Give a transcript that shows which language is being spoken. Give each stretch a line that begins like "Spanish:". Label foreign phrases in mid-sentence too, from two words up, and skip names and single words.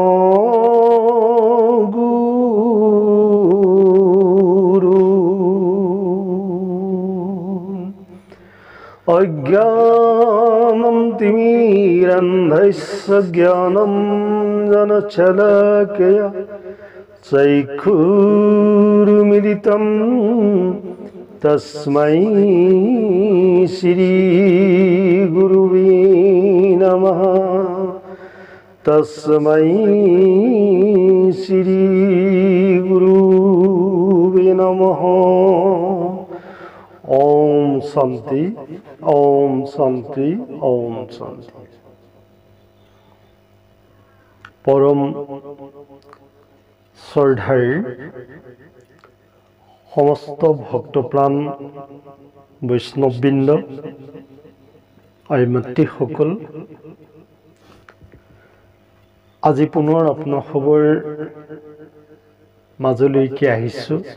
Sanskrit: অজ্ঞানম তিমিৰন্ধস্য জ্ঞানম জনশলাকয়া চক্ষুৰুমিলিতম তস্मै শ্রী গুরুবে নমঃ তস্मै শ্রী গুরুবে নমঃ। ওম শান্তি ওম শান্তি ওম শান্তি।
Assamese: পরম শ্রদ্ধাৰ সমস্ত ভক্তপ্ৰাণ বৈষ্ণৱবৃন্দ আৰু মাতৃসকল, আজি পুনৰ আপোনাসৱৰ মাজলৈকে আহিছোঁ।